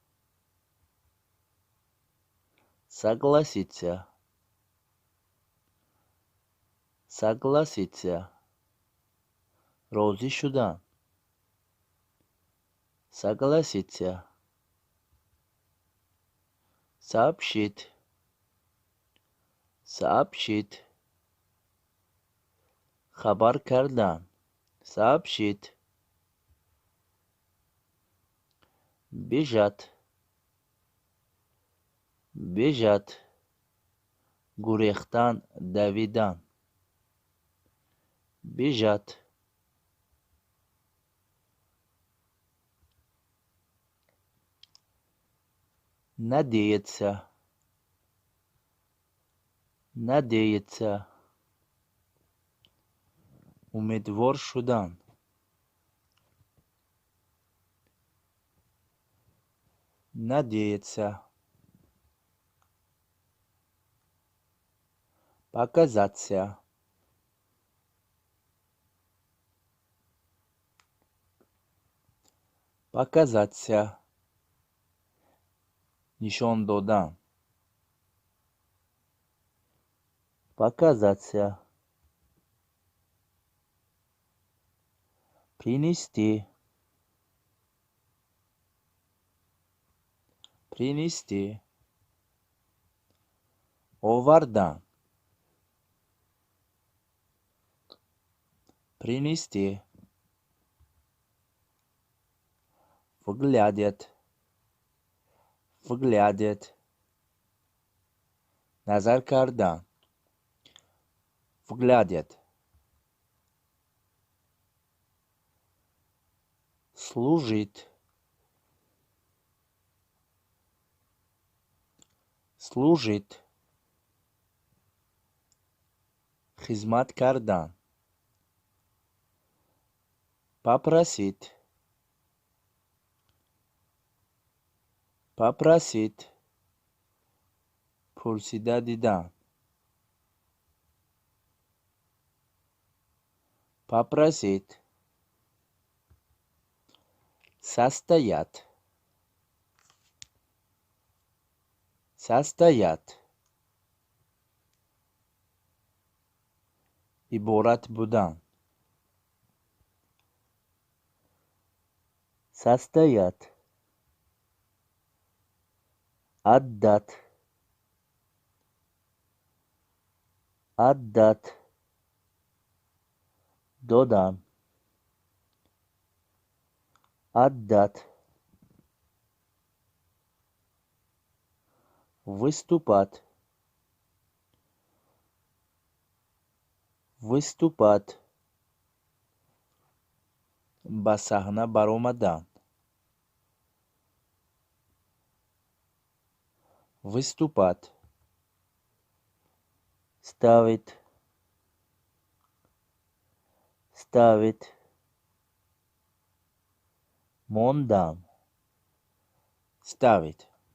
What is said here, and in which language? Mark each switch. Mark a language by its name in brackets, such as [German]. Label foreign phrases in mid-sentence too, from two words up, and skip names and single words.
[Russian] Согласиться, согласиться. [Tajik] Розы шудан, согласиться. [Russian] Сообщить, сообщить. [Tajik] Хабар кардан, [Russian] сообщить. Бежать, бежать. [Tajik] Гурехтан давидан, бежать. [Russian] Надеяться, надеяться. [Tajik] Умедвор шудан, [Russian] надеяться, показаться, показаться, [Tajik] нишон додан, [Russian] показаться, принести, принести, [Tajik] овардан, принести, [Russian] выглядит, выглядит, [Tajik] назар кардан, [Russian] выглядит, служит, служит, [Tajik] хизмат кардан, [Russian] попросить, попросить, [Tajik] пурсида дидан, [Russian] попросить, состоять, состоять, [Tajik] иборат будан, [Russian] состоять, отдать, отдать, додан, отдать, выступать, выступать, [Tajik] ба саҳна баромадан, [Russian] выступать, ставить, ставить, мондан, ставить,